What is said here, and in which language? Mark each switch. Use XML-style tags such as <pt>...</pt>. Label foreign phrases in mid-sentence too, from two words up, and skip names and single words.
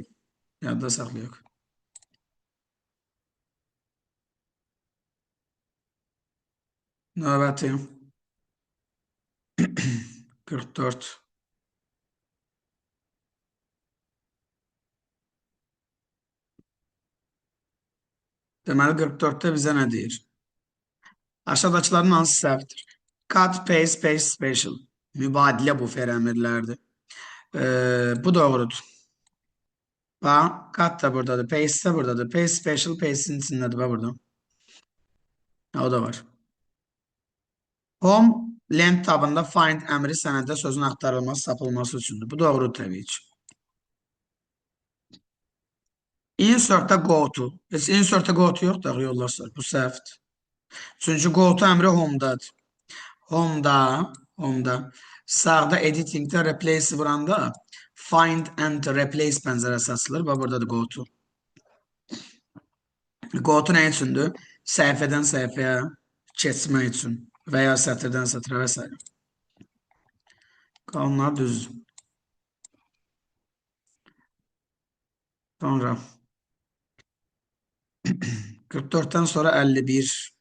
<az>Yadda saxlayıq. Növbəti 44. Deməli 44-də bizə nə deyir? Aşağıdakıların hansı səhvdir?</az> <en>Cut, paste, paste, special.</en> <az>Mübadilə bu əmrlərdir. Bu doğrudur. Bax, cut da buradadır, paste da buradadır.</az> <en>Paste, special,</en> <az>paste'in içindədir, bax burada. O da var.</az> <en>Home, length</en> <az>tabında find əmri sənəddə sözün axtarılması, sapılması üçündür. Bu doğrudur təbii ki.</az> <en>Insert'da go to.</en> <az>Heç insert'da</az> <en>go to</en> <az>yoxdur, yoldaşlar. Bu səhvdir. Çünki</az> <en>go to</en> <az>əmri home'dadır. Home'da sağda editingdə replace vuranda</az> <en>find and replace</en> <az>pəncərəsi açılır. Bax buradadır go to.</az> <en>Go to</en> <az>nə üçündür? Səhifədən səhifəyə keçmək üçün və ya sətirdən sətrə və s. Qalanlar düzdür. Sonra 44-dən sonra 51.</az>